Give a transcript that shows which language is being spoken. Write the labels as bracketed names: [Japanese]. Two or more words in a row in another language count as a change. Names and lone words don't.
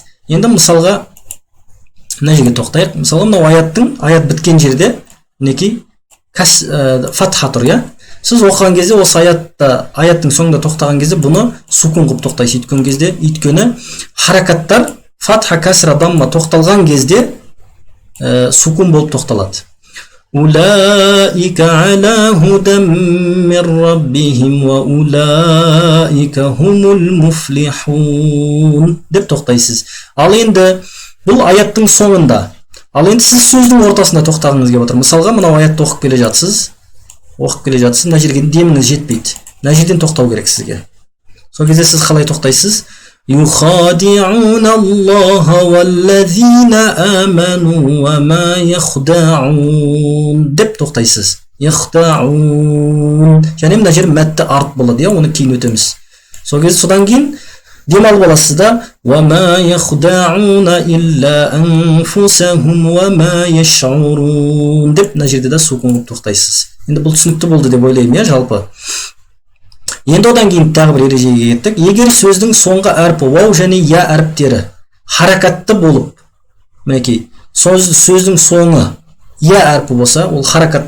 [Kazakh] Енді мысалға мына жерге тоқтайық. Мысалға мынау аят біткен жерде мінекей фатха тұр, Сіз оқыған кезде осы аяттың соңында тоқтаған кезде бұны сукун қылып тоқтайсыз. Өйткені харакаттар фатха, кәсра, дамма тоқталған кезде сукун болып тоқталады. [Arabic] أولئك على هدى من ربهم وأولئك هم المفلحون [Kazakh] деп тоқтайсыз. [Arabic] Ал енді Бұл аяттың соңында. Ал енді сіз сөздің ортасында тоқтағыңыз келіп отыр. Мысалға, мынау аятты оқып келе жатсыз. Мына жерге деміңіз жетпейді. Мына жерден тоқтау керек сізге. Сол кезде сіз қалай тоқтайсыз? يخادعون الله والذين آمنوا وما يخدعون [Kazakh] деп тоқтайсыз. [Arabic] يخدعون. [Kazakh] Және мына жер мәтті арт болады, оны кейін өтеміз. Сол кезде содан кейін дем алып аласыз да [Arabic] وما يخدعون إلا أنفسهم وما يشعرون [Kazakh] деп мына жерде да сукун қылып тоқтайсыз. Енді бұл түсінікті болды деп ойлаймын, жалпы. Енді одан кейін тағы бір ережеге кеттік. Егер сөздің соңғы әрпі вау және я әріптері харакатты болып, мінекей, сөздің соңы я әрпі болса, ол харакатты